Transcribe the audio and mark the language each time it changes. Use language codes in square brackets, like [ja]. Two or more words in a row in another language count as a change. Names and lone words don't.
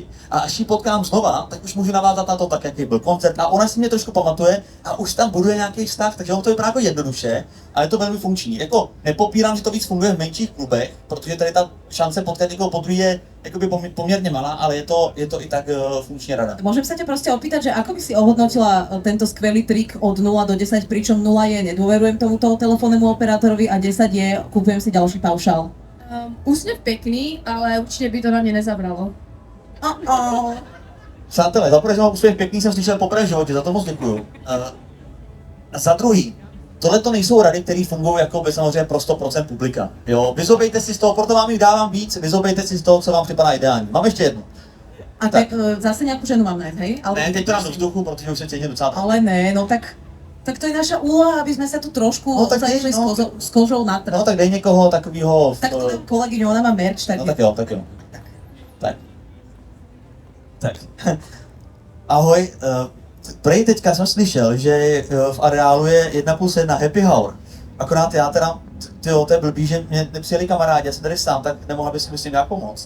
[cs] A až ji potkám znova, tak už můžu navázat na to tak, jaký byl koncert. A ona si mě trošku pamatuje a už tam buduje nějaký vztah, takže ono to vypadá jako jednoduše, ale je to velmi funkční. Jako nepopírám, že to víc funguje v menších klubech, protože tady ta šance potkat někoho podruhé je jakoby poměrně malá, ale je to i tak funkční rada. [sk] Môžem sa ťa proste opýtať, že ako by si ohodnotila tento skvelý trik od 0 do 10, pričom 0 je nedôverujem tomuto telefónnemu operátorovi a 10 je kúpujem si ďalší paušál. [cs] Úsměv pěkný, ale určitě by to na mě nezabralo. Přátelé, za prvé, že mám úspěch pěkný, jsem slyšel poprvé v životě, za to moc děkuju. A za druhý, tohle to nejsou rady, které fungují jako by samozřejmě pro 100% publika. Jo, vyzobejte si z toho, proto vám jich dávám víc, vyzobejte si z toho, co vám připadá ideální. Mám ještě jednu. A tak zase nějakou ženu mám najít, hej? Ale Ne, teď to dám do vzduchu, protože už se cítím docela. [sk] Ale ne, no tak to je naša úloha, aby sme sa tu trošku No, tak zašli no, s kožou na trh. [cs] No tak dej někoho takového. [sk] Tak to dám kolegyňu, ona má merch, tak... [cs] No tak jo, tak jo. Tak. Ahoj, prej teďka jsem slyšel, že v areálu je 1+1 [en] happy hour. [cs] Akorát já teda, tyjo, to je blbý, že mě nepřijeli kamarádi, já jsem tady sám, tak nemohla by si myslím nějak pomoct.